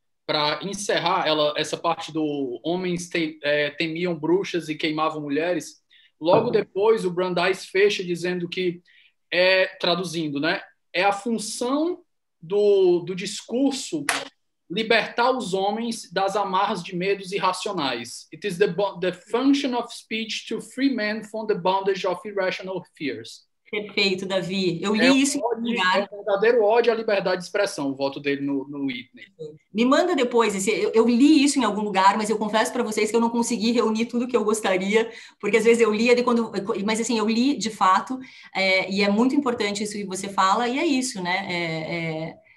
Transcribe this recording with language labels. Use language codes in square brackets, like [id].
[pt] Para encerrar essa parte do homens temiam bruxas e queimavam mulheres, logo depois o Brandeis fecha dizendo que, traduzindo, né, é a função do discurso libertar os homens das amarras de medos irracionais. [en] It is the function of speech to free men from the bondage of irrational fears. [pt] Perfeito, Davi. Eu li isso em algum lugar. É um verdadeiro ódio à liberdade de expressão, o voto dele no Whitney. Me manda depois. Eu li isso em algum lugar, mas eu confesso para vocês que eu não consegui reunir tudo que eu gostaria, porque às vezes eu lia, mas assim, eu li de fato, e é muito importante isso que você fala, e é isso, né?